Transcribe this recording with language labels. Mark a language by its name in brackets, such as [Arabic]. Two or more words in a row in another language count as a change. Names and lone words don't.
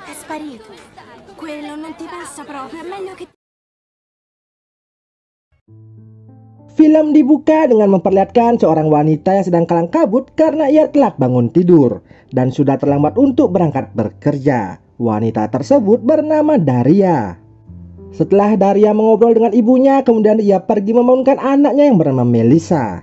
[Italian] sparito. Quello non ti passa proprio, è meglio che... [Indonesian] Film dibuka dengan memperlihatkan seorang wanita yang sedang kalang kabut karena ia telat bangun tidur dan sudah terlambat untuk berangkat bekerja. Wanita tersebut bernama Daria. Setelah Daria mengobrol dengan ibunya, kemudian ia pergi membangunkan anaknya yang bernama Melissa.